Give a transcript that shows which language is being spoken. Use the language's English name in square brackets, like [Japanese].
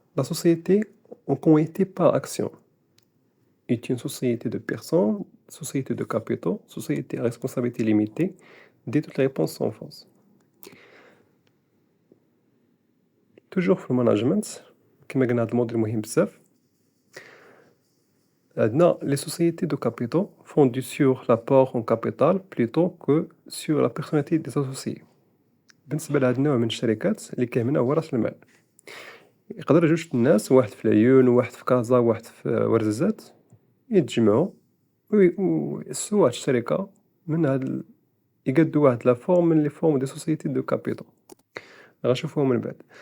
[French] La société en communauté par action est une société de personnes, société de capitaux, société à responsabilité limitée. Dès toutes les réponses sont fausses. Toujours [Arabic] في المانجمنت كما قلنا هاد الموديل مهم بزاف. عندنا [French] les sociétés de capitaux fondées sur l'apport en capital plutôt que sur la personnalité des associés. [Arabic] بالنسبة لهاد النوع من الشركات اللي كيهمنا هو راس المال، يقدر جوج الناس، واحد في العيون وواحد في كازا وواحد في ورزازات، يتجمعوا ويأسسوا واحد الشركة من هاد يقادوا واحد لا فورم من لي فورم دي سوسيتي دو كابيتال. غنشوفوهم من بعد.